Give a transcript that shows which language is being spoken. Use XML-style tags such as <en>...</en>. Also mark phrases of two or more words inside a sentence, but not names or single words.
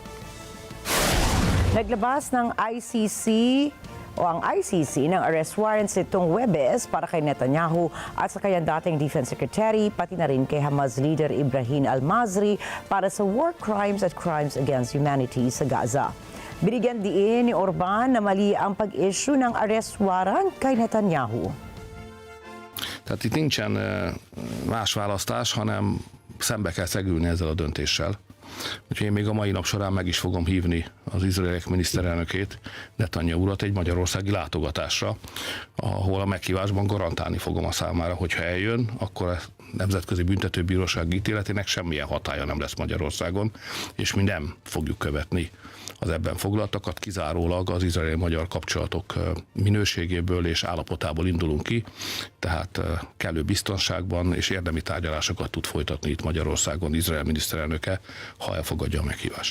<tl>Naglabas ng ICC ng</tl> <en>arrest warrants</en> <tl>nitong Huwebes para kay Netanyahu at sa kanyang dating</tl> <en>Defense Secretary,</en> <tl>pati na rin kay Hamas leader Ibrahim al-Mazri para sa</tl> <en>war crimes</en> <tl>at</tl> <en>crimes against humanity</en> <tl>sa Gaza. Binigyan diin ni Orbán na mali ang pag-issue ng</tl> <en>arrest warrant</en> <tl>kay Netanyahu.</tl> <hu>Tehát itt nincsen más választás, hanem szembe kell szegülni ezzel a döntéssel. Úgyhogy én még a mai nap során meg is fogom hívni az izraeliek miniszterelnökét, Netanyahu urat egy magyarországi látogatásra, ahol a meghívásban garantálni fogom a számára, hogyha eljön, akkor a Nemzetközi Büntetőbíróság ítéletének semmilyen hatálya nem lesz Magyarországon, és mi nem fogjuk követni az ebben foglaltakat, kizárólag az izraeli-magyar kapcsolatok minőségéből és állapotából indulunk ki, tehát kellő biztonságban és érdemi tárgyalásokat tud folytatni itt Magyarországon Izrael miniszterelnöke, ha elfogadja a meghívást.</hu>